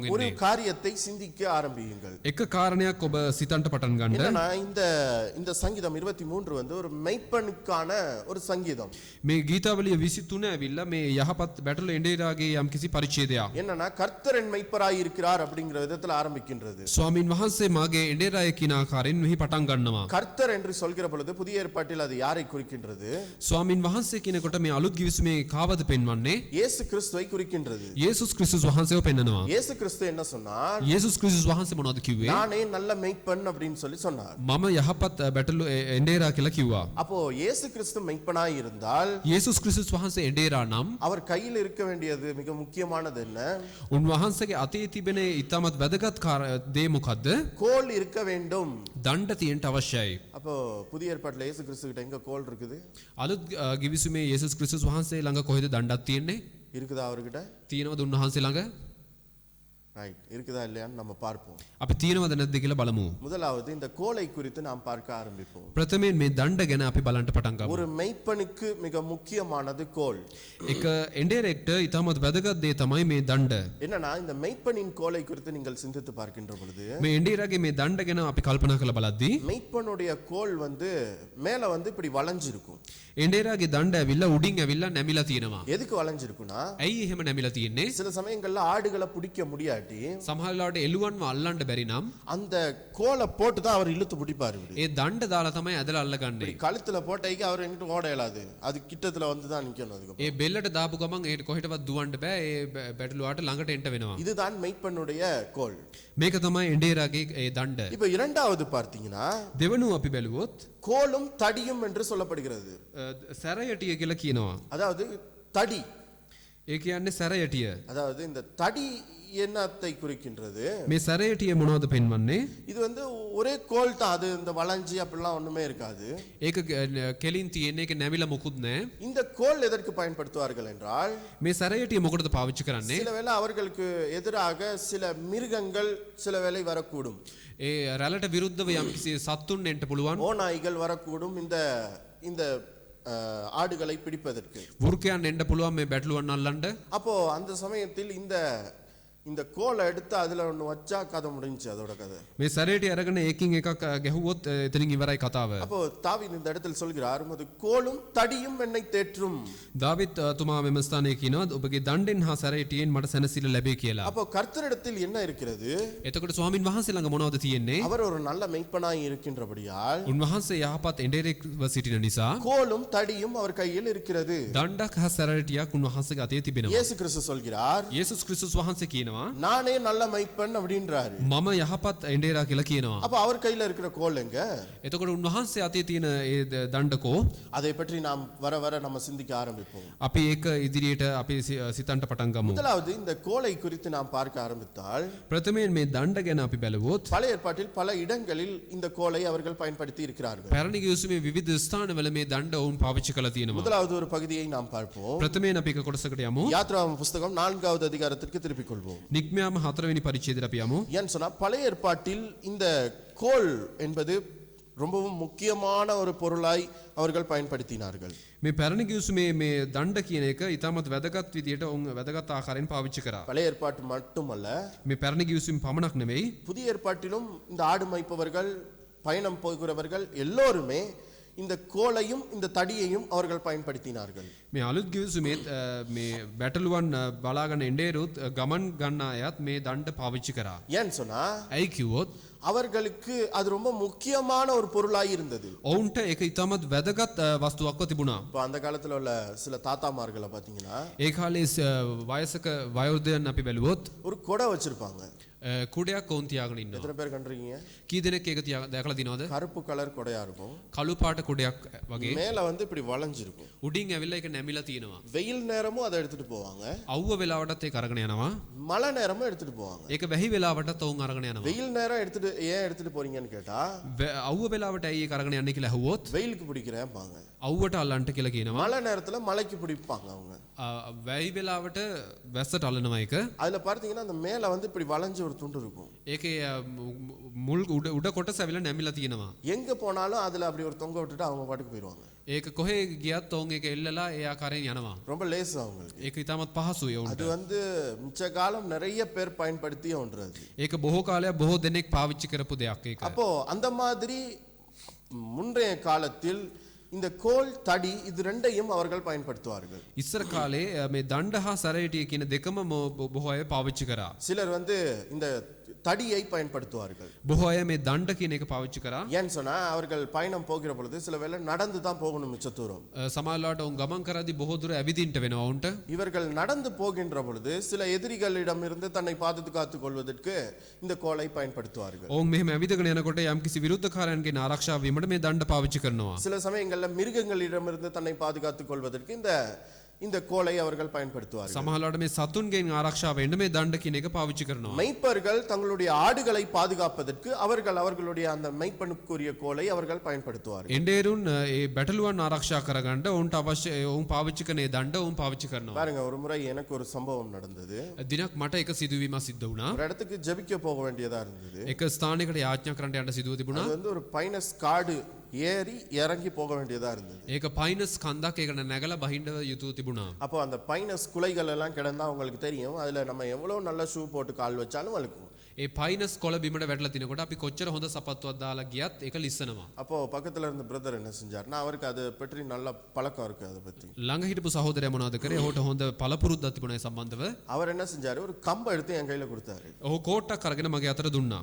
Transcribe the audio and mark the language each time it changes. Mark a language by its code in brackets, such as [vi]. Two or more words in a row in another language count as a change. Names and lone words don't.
[ta] ஒரு [si] වෙන්නේ. [ta] காரியத்தை சிந்திக்க ஆரம்பியுங்கள். [si] එක කාරණයක් ඔබ සිතන්ට පටන් ගන්න. [ta] என்னன்னா இந்த சங்கீதம் 23 ஒரு மெய்ப்பனுக்கான ஒரு சங்கீதம். [si] මේ ගීතාවලිය 23 ඇවිල්ලා මේ යහපත් බැටළු එඬේරාගේ යම්කිසි පරිච්ඡේදයක්. [ta] என்னன்னா கர்த்தர் என் மெய்ப்பராய் இருக்கிறார் அப்படிங்கிற விதத்துல ஆரம்பிக்கின்றது. [si] ස්වාමින් වහන්සේ මාගේ එඬේරාය කියන ආකාරයෙන් මෙහි පටන් ගන්නවා. [ta] கர்த்தர் என்று சொல்கிற பொழுது புதிய ஏற்பாட்டில் அது யாரை குறிக்கின்றது? [si] ස්වාමින් වහන්සේ කියනකොට මේ අලුත් ගිවිසුමේ කාවද පෙන්වන්නේ? [ta] இயேசு கிறிஸ்துவை குறிக்கின்றது. [si] යේසුස් ක්‍රිස්තුස් වහන්සේව පෙන්නනවා. [ta] இயேசு கிறிஸ்து என்ன சொன்னார்? [si] යේසුස් ක්‍රිස්තුස් වහන්සේ මොනවද කිව්වේ? [ta] நானே நல்ல மெய்ப்பன் அப்படின்னு சொல்லி சொன்னார். [si] මම යහපත් බැටළු එඬේරා කියලා කිව්වා. [ta] அப்போ இயேசு கிறிஸ்து மெய்ப்பனாய் இருந்தால் [si] යේසුස් ක්‍රිස්තුස් වහන්සේ එඬේරා නම් [ta] அவர் கையில் இருக்க வேண்டியது மிக முக்கியமானது என்ன? [si] උන්වහන්සේගේ අතේ තිබෙන ඊටමත් වැදගත් දේ මොකද්ද? [ta] கோல் இருக்க வேண்டும். [si] දණ්ඩ තියෙන්න අවශ්‍යයි. [ta] அப்போ புதிய ஏற்பாட்டில் இயேசு கிறிஸ்து கிட்ட எங்க கோல் இருக்குது? [si] අලුත් ගිවිසුමේ යේසුස් ක්‍රිස්තුස් වහන්සේ ළඟ කොහෙද දණ්ඩක් තියෙන්නේ? [ta] இருக்குதா அவர்கிட்ட? [si] තියෙනවද උන්වහන්සේ ළඟ? [ta] ரைட், இருக்குதா இல்லையான்னு நம்ம பார்ப்போம். [si] අපි තියෙනවද නැද්ද කියලා බලමු. [ta] முதலாவது இந்த கோலை குறித்து நாம் பார்க்க ஆரம்பிப்போம். [si] ප්‍රථමයෙන් මේ දණ්ඩ ගැන අපි බලන්න පටන් ගමු. [ta] ஒரு மெய்ப்பனுக்கு மிக முக்கியமானது கோல். [si] එක එඬේරෙක්ට ඊටමත් වැදගත් දේ තමයි මේ දණ්ඩ. [ta] என்னன்னா இந்த மெய்ப்பனின் கோலை குறித்து நீங்கள் சிந்தித்து பார்க்கின்ற பொழுது [si] මේ එඬේරාගේ මේ දණ්ඩ ගැන අපි කල්පනා කරලා බලද්දී [ta] மெய்ப்பனுடைய கோல் மேல இப்படி வளைஞ்சிருக்கும். [si] එඬේරාගේ දණ්ඩ ඇවිල්ලා උඩින් ඇවිල්ලා නැමිලා තියෙනවා. [ta] எதுக்கு வளைஞ்சிருக்குன்னா, [si] ඇයි එහෙම නැමිලා තියෙන්නේ? [ta] சில சமயங்கள்ல ஆடுகளை பிடிக்க முடியாது. முடியாட்டி [si] සමහරලාට එළුවන්ව අල්ලන්න බැරි නම් [ta] அந்த கோலை போட்டு தான் அவர் இழுத்து பிடிப்பாரு இப்படி. [si] ඒ දණ්ඩ දාලා තමයි ඇදලා අල්ලගන්නේ. [ta] கழுத்துல போட்டைக்கு அவர் எங்கிட்டு ஓட இயலாது, அது கிட்டத்துல வந்து தான் நிக்கணும். அதுக்கு [si] ඒ බෙල්ලට දාපු ගමන් ඒකට කොහෙටවත් දුවන්න බෑ. ඒ බැටළුවාට ළඟට එන්න වෙනවා. [ta] இதுதான் மெய்ப்பனுடைய கோல். [si] මේක තමයි එඬේරාගේ ඒ දණ්ඩ. [ta] இப்ப இரண்டாவது பார்த்தீங்கன்னா [si] දෙවනුව අපි බැලුවොත් [ta] கோலும் தடியும் என்று சொல்லப்படுகிறது. [si] සැරයටිය කියලා කියනවා. [ta] அதாவது தடி, [si] ඒ කියන්නේ සැරයටිය. [ta] அதாவது இந்த தடி என்னத்தை குறிக்கின்றது? [si] මේ සැරයටිය මොනවද පෙන්වන්නේ? [ta] இது வந்து ஒரே கோல் தான், அது இந்த வளைஞ்சி அப்படிலாம் ஒண்ணுமே இருக்காது. [si] ඒක කෙලින් තියෙන එක නැමිලා මොකුත් නැහැ. [ta] இந்த கோல் எதற்கு பயன்படுத்துவார்கள் என்றால், [si] මේ සැරයටිය මොකටද පාවිච්චි කරන්නේ? [ta] சில வேளை அவர்களுக்கு எதிராக சில மிருகங்கள் சில வேளை வரக்கூடும், [si] ඒ රැළට විරුද්ධව යම්කිසි සත්තුන් එන්න පුළුවන්. [ta] ஓநாய்கள் வரக்கூடும் இந்த இந்த ஆடுகளை பிடிப்பதற்கு. [si] වෘකයන් එන්න පුළුවන් මේ බැටළුවන් අල්ලන්න. [ta] அப்போ அந்த சமயத்தில் இந்த கோலை எடுத்து அதுல ஒண்ணு வச்சா கதை முடிஞ்சுச்சு, அதோட கதை. [si] මේ සැරයටිය අරගෙන ඒකින් එකක් ගැහුවොත් එතනින් ඉවරයි කතාව. [ta] அப்போ தாவீது இந்த இடத்தில் சொல்கிறார், உமது கோலும் தடியும் என்னை தேற்றும். [si] දාවිත් තුමා මෙම ස්ථානයේ කියනවා ඔබගේ දණ්ඩෙන් හා සැරයටියෙන් මට සැනසීම ලැබේ කියලා. [ta] அப்போ கர்த்தரிடத்தில் என்ன இருக்கிறது? [si] එතකොට ස්වාමින් වහන්සේ ළඟ මොනවද තියෙන්නේ? [ta] அவர் ஒரு நல்ல மெய்ப்பனாய் இருக்கின்றபடியால் [si] උන්වහන්සේ යහපත් එඬේරෙක්ව සිටින නිසා [ta] கோலும் தடியும் அவர் கையில் இருக்கிறது. [si] දණ්ඩක් හා සැරයටියක් උන්වහන්සේගේ අතේ තිබෙනවා. [ta] இயேசு கிறிஸ்து சொல்கிறார், [si] යේසුස් ක්‍රිස්තුස් වහන්සේ කියනවා [ta] நானே நல்ல மெய்ப்பன் அப்படின்றாரு. [si] මම යහපත් එඬේරා කියලා කියනවා. [ta] அப்ப அவர் கையில இருக்கிற கோல் எங்க? [si] එතකොට උන්වහන්සේ අතේ තියෙන ඒ දණ්ඩකෝ [ta] அதை பற்றி நாம் வர வர நம்ம சிந்திக்க ஆரம்பிப்போம். [si] අපි ඒක ඉදිරියට අපි සිතන්ට පටන් ගමු. [ta] முதலாவது இந்த கோலை குறித்து நாம் பார்க்க ஆரம்பித்தால், [si] ප්‍රථමයෙන් මේ දණ්ඩ ගැන අපි බැලුවොත් [ta] பழைய ஏற்பாட்டில் பல இடங்களில் இந்த கோலை அவர்கள் பயன்படுத்தி இருக்கிறார்கள். [si] පැරණි ගිවිසුමේ විවිධ ස්ථානවල මේ දණ්ඩ වුන් පාවිච්චි කරලා තියෙනවා. [ta] முதலாவது ஒரு பகுதியை நாம் பார்ப்போம். [si] ප්‍රථමයෙන් අපි එක කොටසකට යමු. [ta] யாத்ராகமம் புஸ்தகம் 4வது அதிகாரத்திற்கு திருப்பிக் கொள்வோம். [si] නික්මයාම 4වෙනි පරිච්ඡේදයට අපි යමු. [ta] ஏன்னு சொன்னா பழைய ஏற்பாட்டில் இந்த கோல் என்பது ரொம்பவும் முக்கியமான ஒரு பொருளாய் அவர்கள் பயன்படுத்தினார்கள். [si] මේ පැරණි ගිවිසුමේ මේ දණ්ඩ කියන එක ඉතාමත් වැදගත් විදියට උන් වැදගත් ආකාරයෙන් පාවිච්චි කරා. [ta] பழைய ஏற்பாட்டு மட்டுமல்ல, [si] මේ පැරණි ගිවිසුම පමණක් නෙවෙයි [ta] புதிய ஏற்பாட்டிலும் இந்த ஆடு மேய்ப்பவர்கள், பயணம் போகிறவர்கள் எல்லோருமே இந்த கோலையும் இந்த தடியையும் அவர்கள் பயன்படுத்தினார்கள். [si] මේ අලුත් ගිවිසුමේත් මේ බැටළුවන් බලාගෙන එඬේරුත් ගමන් ගන්න අයත් මේ දණ්ඩ පාවිච්චි කරා. [ta] ஏன்னு சொன்னா [si] ඇයි කිව්වොත් [ta] அவர்களுக்கு அது ரொம்ப முக்கியமான ஒரு பொருளாய் இருந்தது. [si] ඔවුන්ට ඒක ඉතාමත් වැදගත් වස්තුවක්ව තිබුණා. [ta] இப்போ அந்த காலத்துல உள்ள சில தாத்தாமார்களை பாத்தீங்கன்னா [si] ඒ කාලේ වයසක වයෝධයන් අපි බැලුවොත් [ta] ஒரு கொடை வச்சிருப்பாங்க. [si] කුඩයක් ඔවුන් තියාගෙන ඉන්නවා. [ta] எத்தனை பேர் கண்டிருக்கீங்க? [si] කී දෙනෙක් ඒක දැකලා දිනවද? [ta] கருப்பு கலர் கொடையா இருக்கும், [si] කළු පාට කුඩයක් වගේ [ta] மேல வந்து இப்படி வளைஞ்சிருக்கும். [si] උඩින් ඇවිල්ලා ඒක නැමිලා තියෙනවා. [ta] வெயில் நேரமும் அதை எடுத்துட்டு போவாங்க, [si] අවුව වෙලාවටත් ඒක අරගෙන යනවා. [ta] மழை நேரமும் எடுத்துட்டு போவாங்க. [si] ඒක වැහි වෙලාවටත් ඔවුන් අරගෙන යනවා. [ta] வெயில் நேரம் ஏன் எடுத்துட்டு போறீங்கன்னு கேட்டா, [si] අවුව වෙලාවට ඇයි ඒක අරගෙන යන්නේ කියලා අහුවොත් [ta] வெயிலுக்கு பிடிக்கிறேன்பாங்க. [si] අවුවට අල්ලන්න කියලා කියනවා. [ta] மழை நேரத்துல மழைக்கு பிடிப்பாங்க அவங்க. [si] වැහි වෙලාවට වැස්සට අල්ලනවා ඒක. [ta] அதுல பார்த்தீங்கன்னா அந்த மேல வந்து இப்படி வளைஞ்ச ஒரு துண்டு இருக்கும். [si] ඒකේ මුල් උඩ කොටස ඇවිල්ලා නැමිලා තියෙනවා. [ta] எங்க போனாலும் அதுல அப்படி ஒரு தொங்க விட்டுட்டு அவங்க பாட்டுக்கு போயிடுவாங்க. [si] ඒක කොහේ ගියත් ඔවුන් ඒක එල්ලලා ඒ ආකාරයෙන් යනවා. [ta] ரொம்ப லேசு அவங்களுக்கு. [si] ඒක ඉතාමත් පහසුයි [ta] அது [si] ඔවුන්ට. [ta] வந்து மிச்ச காலம் நிறைய பேர் பயன்படுத்திய ஒன்று அது. [si] ඒක බොහෝ කාලයක් බොහෝ දෙනෙක් පාවිච්චි කරපු දෙයක් ඒක. [ta] அப்போ அந்த மாதிரி முன்றைய காலத்தில் இந்த கோல் தடி இது ரெண்டையும் அவர்கள் பயன்படுத்துவார்கள். [si] ඉස්සර කාලේ මේ දණ්ඩ හා සැරයටිය කියන දෙකම බොහෝ අය පාවිච්චි කරා. [ta] சிலர் வந்து இந்த தடியை பயன்படுத்துவார்கள். [si] බොහෝ අය මේ දණ්ඩ කියන එක පාවිච්චි කරා. [ta] ஏன்னு சொன்னா அவர்கள் பயணம் போகிற பொழுது சில வேளை நடந்து தான் போகணும் மிச்ச தூரம். [si] සමහරවිට උන් ගමන් කරද්දී බොහෝ දුර ඇවිදින්න වෙනවා උන්ට. [ta] இவர்கள் நடந்து போகின்ற பொழுது சில எதிரிகளிடம் இருந்து தன்னை பாதுகாத்துக் கொள்வதற்கு இந்த கோலை பயன்படுத்துவார்கள். [si] ඔවුන් මෙහෙම ඇවිදගෙන යනකොට යම්කිසි විරුද්ධකාරයන්ගෙන් ආරක්ෂා වීමට මේ දණ්ඩ පාවිච්චි කරනවා. [ta] சில சமயங்கள்ல மிருகங்களிடமிருந்து தன்னை பாதுகாத்துக் கொள்வதற்கு இந்த கோலை அவர்கள் பயன்படுத்துவார்கள். [si] සමහරවිට මේ සතුන්ගෙන් ආරක්ෂා වෙන්න මේ දණ්ඩ කියන එක පාවිච්චි කරනවා. [ta] மெய்ப்பர்கள் தங்களுடைய ஆடுகளை பாதுகாப்பதற்கு அவர்களுடைய அந்த மெய்ப்பனுக்குரிய கோலை அவர்கள் பயன்படுத்துவார்கள். [si] එඬේරුන් ඒ බැටළුවන් ආරක්ෂා කරගන්න ඔවුන්ට අවශ්‍ය ඔවුන් පාවිච්චි කරන ඒ දණ්ඩ ඔවුන් පාවිච්චි කරනවා. [ta] பாருங்க, ஒரு முறை எனக்கு ஒரு சம்பவம் நடந்தது. [si] දිනක් මට එක සිදුවීමක් සිද්ධ වුණා. [ta] ஒரு இடத்துக்கு ஜெபிக்க போக வேண்டியதா இருந்தது. [si] එක ස්ථානයකට යාඥා කරන්න යන්න සිදුව තිබුණා. [ta] அது வந்து ஒரு பைனஸ் காடு ஏறி இறங்கி போக வேண்டியதா இருந்தது. [si] ඒක පයිනස් කන්දක් ඒකට නැගලා බහින්න යුතු තිබුණා. [ta] அப்போ அந்த பைனஸ் குலைகள் எல்லாம் கிடந்தா உங்களுக்கு தெரியும், அதுல நம்ம எவ்வளவு நல்ல ஷூ போட்டு கால் வச்சாலும் வழுக்கும். [si] ඒ පයිනස් කොළ බිමට වැටලා තිනකොට අපි කොච්චර හොඳ සපත්තුවක් දාලා ගියත් ඒක ලිස්සනවා. [ta] அப்போ பக்கத்துல இருந்த பிரதர் என்ன செஞ்சாருன்னா அவருக்கு அதை பற்றி நல்ல பழக்கம் இருக்கு அதை பத்தி. [si] ළඟ හිටපු සහෝදරයා මොනවද කරේ? ඔහුට හොඳ පළපුරුද්දක් තිබුණා ඒ සම්බන්ධව. [ta] அவர் என்ன செஞ்சாரு, ஒரு கம்பை எடுத்து என் கையில கொடுத்தாரு. [si] ඔහු කෝට්ටක් අරගෙන මගේ අතට දුන්නා.